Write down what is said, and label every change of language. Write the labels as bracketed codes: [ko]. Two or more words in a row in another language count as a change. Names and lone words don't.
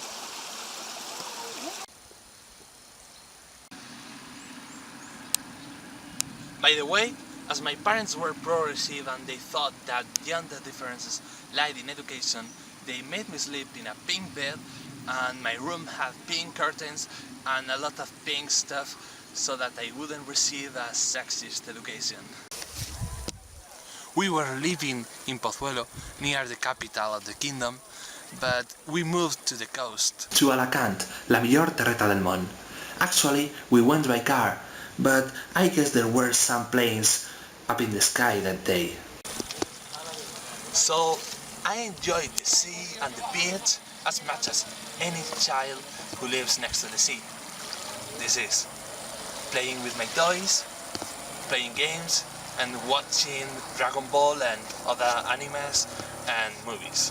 [en] By the way, as my parents were progressive and they thought that gender differences lied in education, they made me sleep in a pink bed and my room had pink curtains and a lot of pink stuff so that I wouldn't receive a sexist education. We were living in Pozuelo, near the capital of the kingdom, but we moved to the coast. [ca] To Alacant, la millor terreta del món. [en] Actually, we went by car, but I guess there were some planes up in the sky that day. So I enjoyed the sea and the beach as much as any child who lives next to the sea. This is playing with my toys, playing games, and watching Dragon Ball and other animes and movies.